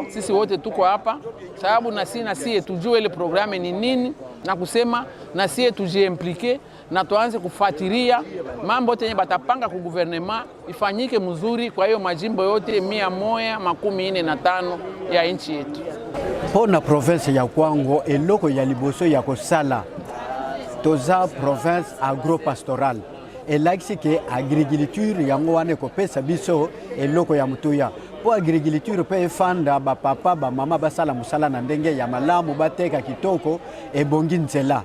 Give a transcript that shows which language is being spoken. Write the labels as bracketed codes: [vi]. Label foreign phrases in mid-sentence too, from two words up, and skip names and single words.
[sw] Sisi wote tuko hapa sababu na sisi tujue ile programme ni nini na kusema na sisi tujiimplike na tuanze kufuatilia mambo yote yenye batapanga ku gouvernement ifanyike mzuri kwa hiyo majimbo yote 145 ya nchi yetu. [ln] Pona province ya Kwango eloko ya liboso ya kosala toza [fr] province agropastoral [ln] elakisi ke agriculture yango wane kopesa biso eloko ya mutuya po agriculture pe efanda ba papa ba mama basala musala na ndenge ya malamu bateka kitoko ebongi nzela.